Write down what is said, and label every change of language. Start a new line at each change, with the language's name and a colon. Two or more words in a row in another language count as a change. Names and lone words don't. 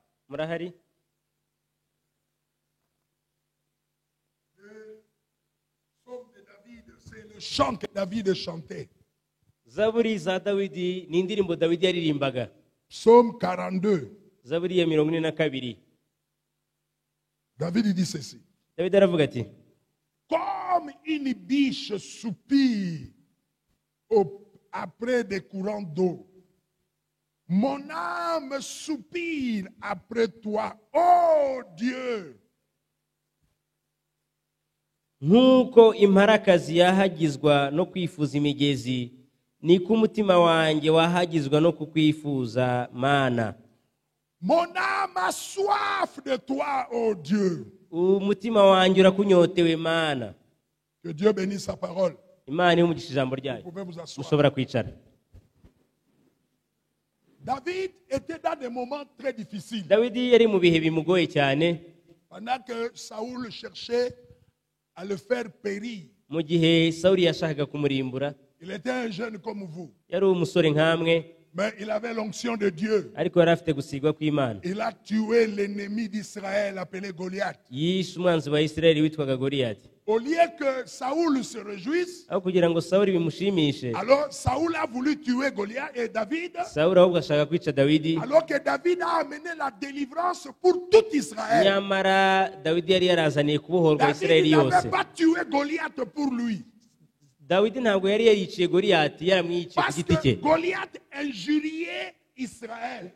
Kinyarwanda: murahari?
French: C'est le chant que David chantait.
Kinyarwanda: Zaburi za Dawidi ni indirimbo Dawidi yaririmbaga.
French: Psaume 42.
Kinyarwanda: Zaburi ya 42.
French: David dit ceci.
Kinyarwanda: Dawidi aravuga ati,
French: comme une biche soupire après des courants d'eau, mon âme soupire après toi, ô Dieu.
Kinyarwanda: nk'uko imparakazi yahagizwa no kwifuza imigezi, niko umutima wanjye wahagizwa no kukwifuza, Mana.
French: Mon âme a soif de toi, ô Dieu.
Kinyarwanda: Umutima wanjye urakunyotewe, Mana.
French: Que Dieu bénisse sa parole.
Kinyarwanda: Imana ihumugisha ijambo ryayo.
French: Vous pouvez vous asseoir.
Kinyarwanda: Mushobora kwicara.
French: David était dans des moments très difficiles.
Kinyarwanda: Dawidi yari mu bihe bimugoye cyane,
French: Pendant que Saoul cherchait à le faire périr.
Kinyarwanda: mu gihe Sawuli yashakaga kumurimbura.
French: Il était un jeune comme vous.
Kinyarwanda: Yari umusore nkamwe,
French: Mais il avait l'onction de Dieu.
Kinyarwanda: ariko yari afite gusigwa kw'Imana.
French: Il a tué l'ennemi d'Israël appelé Goliath.
Kinyarwanda: Yishe umwanzi wa Isirayeli witwaga Goliyati.
French: Au lieu que Saoul se réjouisse,
Kinyarwanda: Aho kugira ngo Sawuli bimushimishe,
French: alors Saoul a voulu tuer Goliath et David,
Kinyarwanda: Sawuli ahubwo ashaka kwica Dawidi.
French: alors que David a amené la délivrance pour tout Israël.
Kinyarwanda: Nyamara Dawidi yari yarazaniye kubohorwa
French: David
Kinyarwanda: Isirayeli yose.
French: n'avait pas tué Goliath pour lui.
Kinyarwanda: Dawidi ntabwo yari yariciye Goliyati, yaramwiciye ku
French: Parce
Kinyarwanda: giti
French: que
Kinyarwanda: cye.
French: Goliath injuriait Israël.